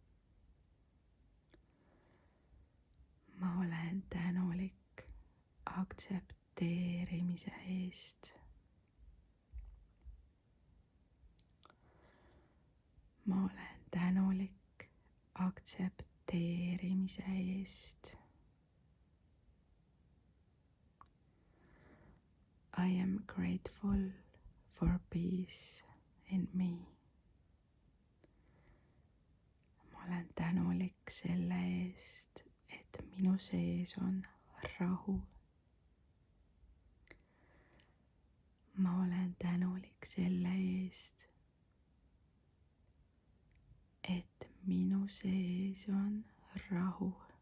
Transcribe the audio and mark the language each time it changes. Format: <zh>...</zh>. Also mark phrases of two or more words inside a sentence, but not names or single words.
<et>Ma olen tänulik aktsepteerimise eest. Ma olen tänulik aktsepteerimise eest.</et> <en>I am grateful for peace in me.</en> <et>Ma olen tänulik selle eest, et minu sees on rahu. Ma olen tänulik selle eest, et minu sees on rahu.</et>